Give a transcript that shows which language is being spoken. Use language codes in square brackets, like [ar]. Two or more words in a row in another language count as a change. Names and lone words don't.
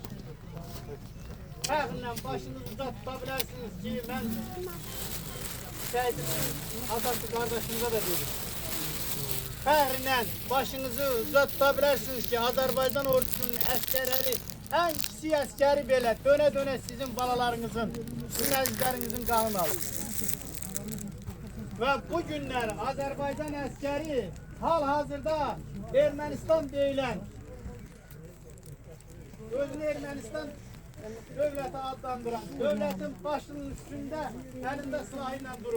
[az] Fəxrlə başınızda tuta bilərsiniz ki, mən şehidin atası kardeşimize de deyirəm. Fəxrlə başınızı tuta bilərsiniz ki, Azərbaycan ordusunun əskərləri, en kiçik əskəri belə dönə-dönə sizin balalarınızın, sizin əzizlərinizin qanını alır. [tr] Ve bu günler Azerbaycan askeri hal-hazırda Ermənistan deyilen, özünü Ermənistan devleti adlandıran, devletin başının üstünde elinde silahıyla durur.